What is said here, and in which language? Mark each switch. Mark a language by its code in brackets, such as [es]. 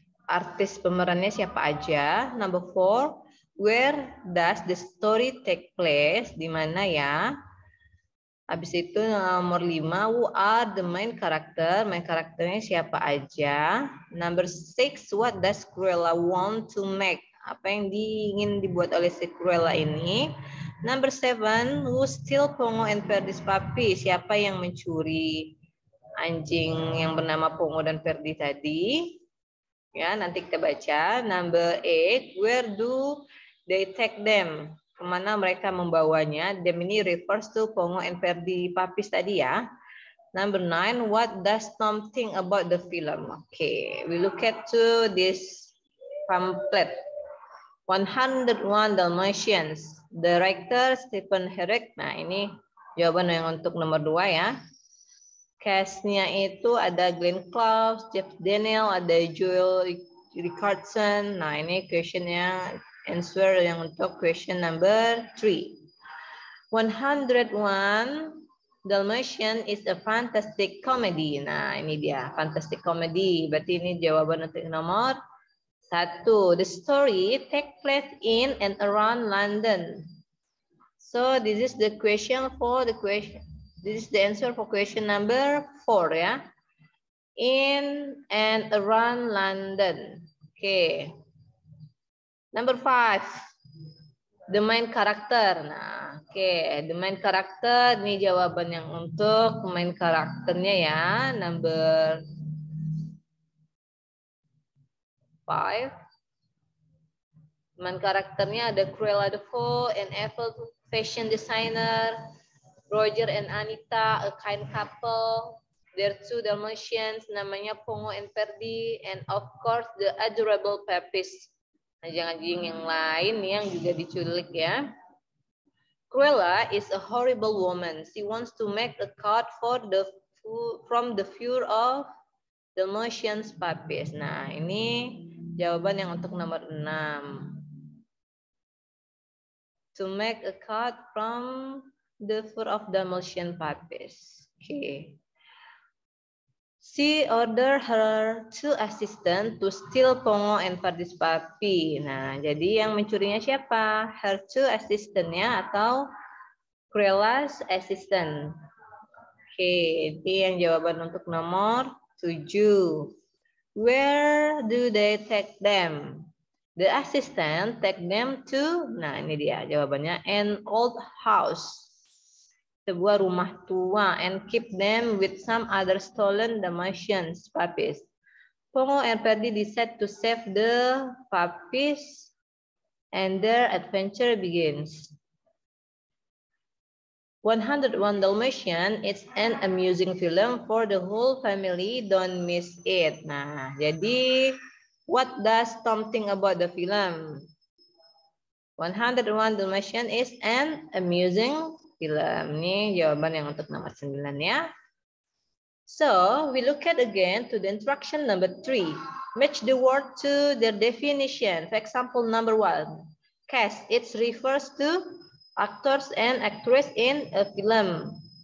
[id] Artis pemerannya siapa aja? [en] Number 4, where does the story take place? [id] Di mana ya? Habis itu nomor 5, [en] who are the main character? [id] Main karakternya siapa aja? [en] Number 6, what does Cruella want to make? [id] Apa yang ingin dibuat oleh si Cruella ini? [en] Number 7, who steal Pongo and Ferdi's puppy? [id] Siapa yang mencuri anjing yang bernama Pongo dan Ferdi tadi? Ya, nanti kita baca. [en] Number 8, where do they take them? [id] Kemana mereka membawanya? [en] Them ini refers to Pongo and Ferdi Papis tadi ya. Number 9, what does Tom think about the film? Okay, we look at to this pamphlet. 101 Dalmatians. Director Stephen Herrick. [id] Nah, ini jawaban yang untuk nomor 2 ya. Cast-nya itu ada Glenn Close, Jeff Daniel, ada Joel Richardson. Nah, ini question-nya. Answer yang untuk question number 3. [en] 101 Dalmatian is a fantastic comedy. [id] Nah, ini dia, [en] fantastic comedy. [id] Berarti ini jawaban untuk nomor 1. [en] The story take place in and around London. So, this is the question for the question. This is the answer for question number 4 ya. In and around London. Oke. Number 5. The main character. Nah, oke. The main character. [id] Ini jawaban yang untuk main karakternya ya. [en] Number 5. Main karakternya ada Cruella de Vil, an evil fashion designer, Roger and Anita, a kind couple, their 2 Dalmatians, namanya Pongo and Ferdi, and of course the adorable Pepis. [id] Nah, jangan yang lain yang juga diculik ya. [en] Cruella is a horrible woman. She wants to make a cut from the fur of Dalmatians puppies. [id] Nah, ini jawaban yang untuk nomor 6. [en] To make a cut from the fur of Dalmatian puppies. Okay. She ordered her 2 assistants to steal Pongo and Ferdi's puppy. [id] Nah, jadi yang mencurinya siapa? [en] Her 2 assistant- [id] nya atau Cruella's assistant. Oke, ini yang jawaban untuk nomor 7. [en] Where do they take them? The assistant take them to, [id] nah ini dia jawabannya, [en] an old house, [id] sebuah rumah tua, [en] and keep them with some other stolen Dalmatians puppies. Pongo and Ferdi decide to save the puppies, and their adventure begins. 101 Dalmatians, it's an amusing film for the whole family, don't miss it. [id] Nah, jadi [en] what does Tom think about the film? 101 Dalmatians is an amusing film. [id] Ini jawaban yang untuk nomor 9 ya. [en] So, we look at again to the instruction number 3. Match the word to their definition. For example, number 1. Cast, it refers to actors and actress in a film.